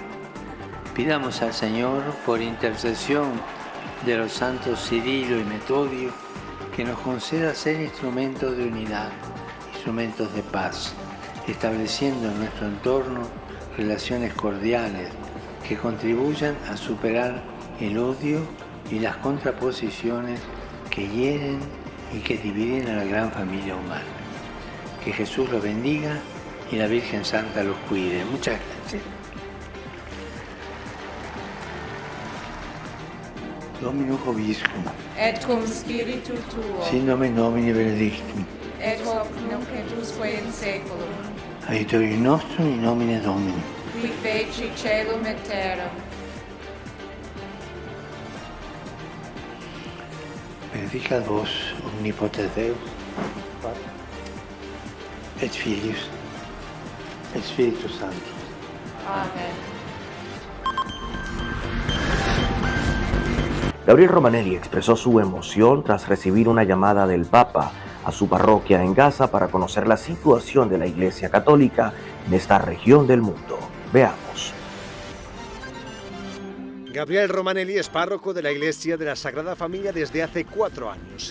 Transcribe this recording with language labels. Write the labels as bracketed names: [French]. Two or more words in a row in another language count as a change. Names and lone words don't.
[Spanish] Pidamos al Señor, por intercesión de los santos Cirilo y Metodio, que nos conceda ser instrumentos de unidad, instrumentos de paz, estableciendo en nuestro entorno relaciones cordiales que contribuyan a superar el odio y las contraposiciones que hieren y que dividen a la gran familia humana. Que Jesús los bendiga y la Virgen Santa los cuide. Muchas gracias. [Latin] Dominus Vobiscum. Et cum spiritu tuo. Sin nomen Domini benedictum. Et hoc nunc et usque in saeculum. Aiutorium nostrum in nomine Domini. Qui feci caelum et terram. Benedicat vos omnipotens Deus, et Filius, et Spiritus Sanctus. Amen. [Spanish] Gabriel Romanelli expresó su emoción tras recibir una llamada del Papa a su parroquia en Gaza para conocer la situación de la Iglesia Católica en esta región del mundo. Veamos. Gabriel Romanelli es párroco de la Iglesia de la Sagrada Familia desde hace 4 años.